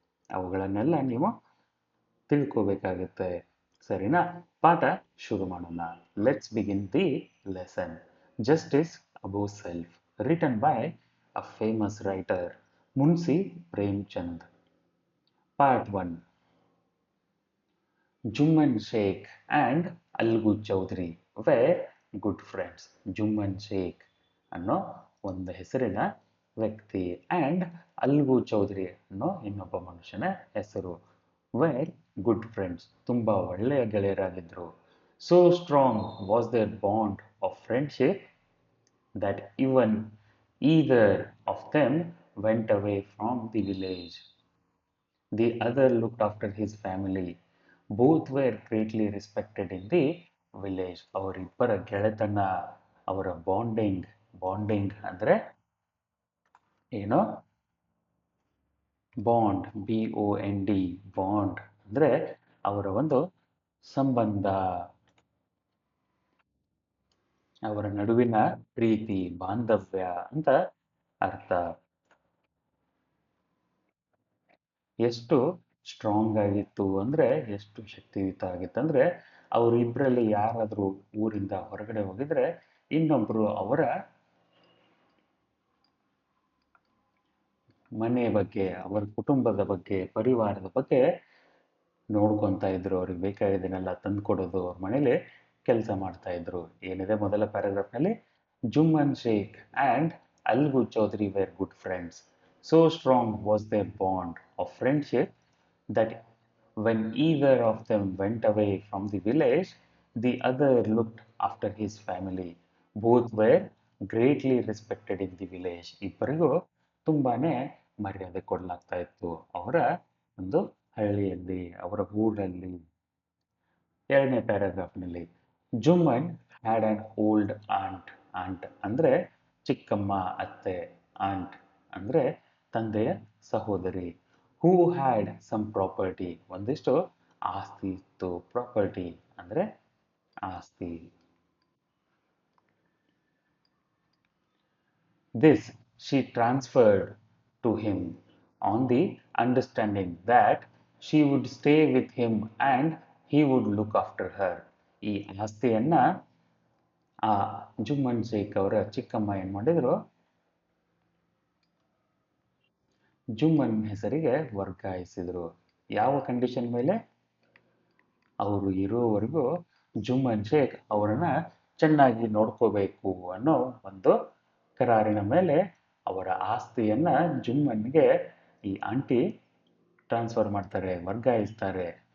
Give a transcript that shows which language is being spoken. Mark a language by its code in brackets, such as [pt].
[kn] ಅವುಗಳನ್ನೆಲ್ಲ ನೀವು ತಿಳ್ಕೋಬೇಕಾಗುತ್ತೆ. ಸರಿನಾ? ಪಾಠ ಶುರು ಮಾಡೋಣ. [en] Let's begin the lesson. Justice above self, written by a famous writer Munshi Premchand. Part 1. Jumman Sheikh and Algu Chaudhary were good friends. [kn] Jumman Sheikh ಅನ್ನೋ ಒಂದು ಹೆಸರಿನ ವ್ಯಕ್ತಿ ಅಂಡ್ ಅಲ್ಗು ಚೌಧರಿ ಅನ್ನೋ ಇನ್ನೊಬ್ಬ ಮನುಷ್ಯನ ಹೆಸರು. [en] were good friends, [kn] ತುಂಬಾ ಒಳ್ಳೆಯ ಗೆಳೆಯರಾಗಿದ್ರು. [en] So strong was their bond of friendship that even either of them went away from the village. The other looked after his family. Both were greatly respected in the village. [kn] ಅವರಿಬ್ಬರ ಗೆಳೆತನ, ಅವರ bonding, bonding ಅಂದ್ರೆ ಏನೋ bond, BOND, bond ಅಂದ್ರೆ ಅವರ ಒಂದು ಸಂಬಂಧ, ಅವರ ನಡುವಿನ ಪ್ರೀತಿ, ಬಾಂಧವ್ಯ ಅಂತ ಅರ್ಥ. ಎಷ್ಟು ಸ್ಟ್ರಾಂಗ್ ಆಗಿತ್ತು ಅಂದ್ರೆ, ಎಷ್ಟು ಶಕ್ತಿಯುತ ಆಗಿತ್ತಂದ್ರೆ, ಅವರಿಬ್ಬರಲ್ಲಿ ಯಾರಾದರೂ ಊರಿಂದ ಹೊರಗಡೆ ಹೋಗಿದ್ರೆ ಇನ್ನೊಬ್ರು ಅವರ ಮನೆ ಬಗ್ಗೆ, ಅವರ ಕುಟುಂಬದ ಬಗ್ಗೆ, ಪರಿವಾರದ ಬಗ್ಗೆ ನೋಡ್ಕೊತಾ ಇದ್ರು. ಅವ್ರಿಗೆ ಬೇಕಾಗಿದ್ದನ್ನೆಲ್ಲ ತಂದ್ಕೊಡೋದು, ಅವ್ರ ಮನೇಲಿ ಕೆಲಸ ಮಾಡ್ತಾ ಇದ್ರು. ಏನಿದೆ ಮೊದಲ ಪ್ಯಾರಾಗ್ರಾಫ್ನಲ್ಲಿ? [en] Jumman Sheikh and Algu Chaudhary were good friends. So strong was their bond of friendship that when either of them went away from the village, the other looked after his family. Both were greatly respected in the village. [kn] ಇಬ್ಬರಿಗೂ ತುಂಬಾನೇ ಮರ್ಯಾದೆ ಕೊಡಲಾಗ್ತಾ ಇತ್ತು ಅವರ ಒಂದು ಹಳ್ಳಿಯಲ್ಲಿ, ಅವರ ಊರಲ್ಲಿ. ಎರಡನೇ ಪ್ಯಾರಾಗ್ರಾಫ್ನಲ್ಲಿ [en] Jumman had an old aunt. [kn] Ant ಅಂದರೆ ಚಿಕ್ಕಮ್ಮ, ಅತ್ತೆ. ಆಂಟ್ ಅಂದರೆ ತಂದೆಯ ಸಹೋದರಿ. [en] who had some property, [kn] ಒಂದಿಷ್ಟು ಆಸ್ತಿ ಇತ್ತು. ಪ್ರಾಪರ್ಟಿ ಅಂದರೆ ಆಸ್ತಿ. [en] This she transferred to him on the understanding that she would stay with him and he would look after her. [kn] ಈ ಆಸ್ತಿಯನ್ನ ಆ ಜುಮ್ಮನ್ ಶೇಖ್ ಅವರ ಚಿಕ್ಕಮ್ಮ ಏನ್ ಮಾಡಿದ್ರು, ಜುಮ್ಮನ್ ಹೆಸರಿಗೆ ವರ್ಗಾಯಿಸಿದ್ರು. ಯಾವ ಕಂಡೀಷನ್ ಮೇಲೆ? ಅವರು ಇರೋವರೆಗೂ ಜುಮ್ಮನ್ ಶೇಖ್ ಅವರನ್ನ ಚೆನ್ನಾಗಿ ನೋಡ್ಕೋಬೇಕು ಅನ್ನೋ ಒಂದು ಕರಾರಿನ ಮೇಲೆ ಅವರ ಆಸ್ತಿಯನ್ನ ಜುಮ್ಮನ್ಗೆ ಈ ಆಂಟಿ ಟ್ರಾನ್ಸ್ಫರ್ ಮಾಡ್ತಾರೆ, ವರ್ಗಾಯಿಸ್ತಾರೆ.